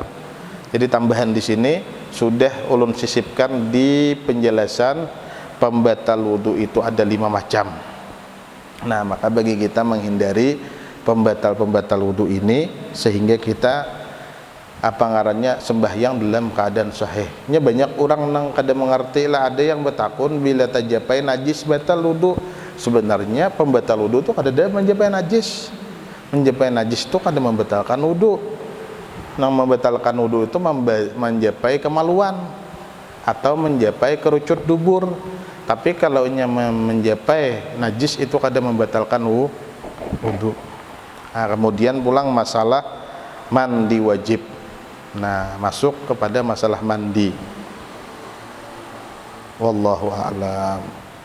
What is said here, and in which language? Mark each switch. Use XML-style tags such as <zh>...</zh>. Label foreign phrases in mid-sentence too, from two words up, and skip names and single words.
<bjn>Jadi tambahan di sini sudah ulun sisipkan di penjelasan pembatal wudu itu ada 5 macam.</bjn> <id>Nah, maka bagi kita menghindari pembatal-pembatal wudu ini sehingga kita sembahyang dalam keadaan sahih.</id> <bjn>Nya banyak orang nang kada mengerti lah, ada yang bertakun bila tajapai najis batal wudu. Sebenarnya pembatal wudu itu kada ada menjapai najis. Menjapai najis itu kada membatalkan wudu. Nang membatalkan wudu itu menjapai kemaluan atau menjapai kerucut dubur. Tapi kalau menjapai najis itu kadang membatalkan wudu. Nah, kemudian pulang masalah mandi wajib.</bjn> <id>Nah, masuk kepada masalah mandi.</id> <ar>Wallahu a'lam.</ar>